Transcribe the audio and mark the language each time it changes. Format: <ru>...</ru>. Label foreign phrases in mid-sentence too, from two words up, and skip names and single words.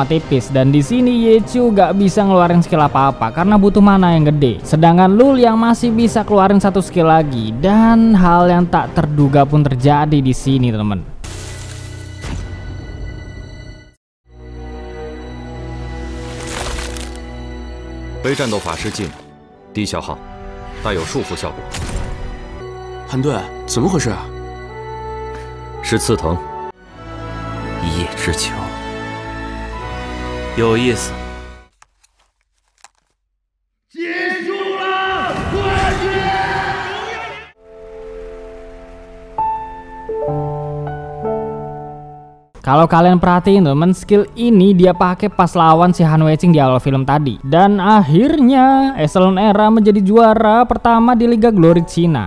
<id>tipis, dan di sini Yechu gak bisa ngeluarin skill apa-apa karena butuh mana yang gede. Sedangkan Lul yang masih bisa keluarin satu skill lagi, dan hal yang tak terduga pun terjadi di sini teman-teman.</id> <zh>非战斗法师技能，低消耗，带有束缚效果。韩队，怎么回事啊？是刺藤。一叶之秋，有意思。结束了，冠军！</zh> <id>Kalau kalian perhatiin teman, skill ini dia pakai pas lawan si Han Weiqing di awal film tadi. Dan akhirnya Excellent Era menjadi juara pertama di Liga Glory Cina.</id>